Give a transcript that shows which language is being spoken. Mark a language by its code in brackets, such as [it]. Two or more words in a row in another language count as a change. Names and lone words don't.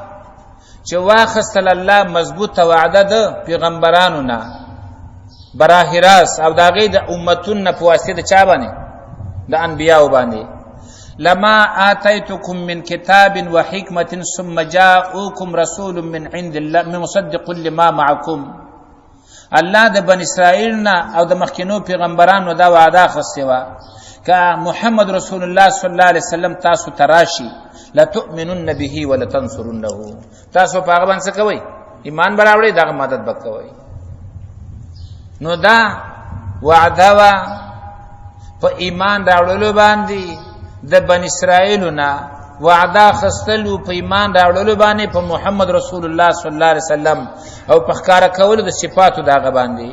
[ps] چې واخیستل الله مضبوطه وعده د پیغمبرانو نه براه راست او د هغې د امتونو نه په واسطې د چا باندې؟ د انبیاو باندې. [ar] لما آتیتکم من کتاب وحکمة ثم جاءوکم رسول من عند الله مصدق لما معکم، [ps] الله د بني اسرائیل نه او د مخکینو پیغمبرانو دا وعده اخیستې وه که محمد رسول الله [ar] صلی الله علیه وسلم [ps] تاسو تراشي [ar] لتؤمنن به ولتنصرنه، [ps] تاسو په هغه باندې څه کوئ؟ ایمان به راوړئ، دغه مدد به کوئ. نو دا وعده وه په ایمان راوړلو باندې د بني اسرائیلو نه، وعده اخیستلو په ایمان راوړلو باندې په محمد رسول الله [ar] صلی الله علیه وسلم [ps] او په ښکاره کولو د صفاتو د هغه باندې.